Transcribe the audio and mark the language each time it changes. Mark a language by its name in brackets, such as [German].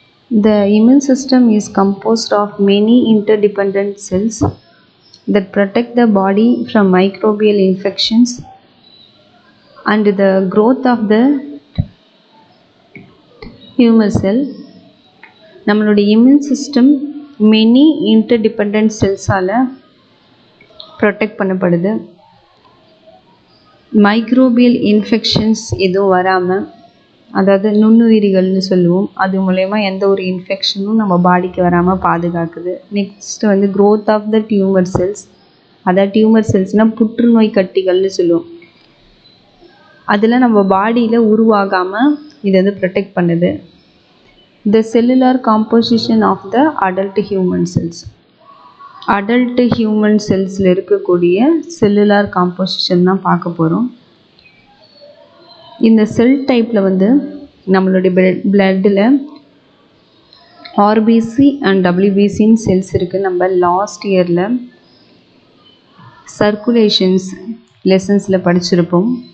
[English] The immune system is composed of many interdependent cells that protect the body from microbial infections and the growth of the human cell. [Tamil] நம்மளுடைய immune system many interdependent செல்ஸால் protect பண்ணப்படுது. Microbial infections எதுவும் வராமல், அதாவது நுண்ணுயிரிகள்னு சொல்லுவோம், அது மூலயமா எந்த ஒரு இன்ஃபெக்ஷனும் நம்ம பாடிக்கு வராமல் பாதுகாக்குது. நெக்ஸ்ட் வந்து [English] growth of the tumour cells, [Tamil] அதாவது டியூமர் செல்ஸ்னால் புற்றுநோய் கட்டிகள்னு சொல்லுவோம், அதில் நம்ம பாடியில் உருவாகாமல் இது வந்து ப்ரொடெக்ட் பண்ணுது. [English] The cellular composition of the adult human cells. Adult human cells [Tamil] ல இருக்கக்கூடிய [English] cellular composition [Tamil] தான் பார்க்க போகிறோம். இந்த செல் டைப்பில் வந்து நம்மளுடைய பிளட்டில் ஆர்பிசி அண்ட் டபிள்யூபிசின்னு செல்ஸ் இருக்குது. நம்ம லாஸ்ட் இயரில் சர்க்குலேஷன்ஸ் லெசன்ஸில் படிச்சிருப்போம்.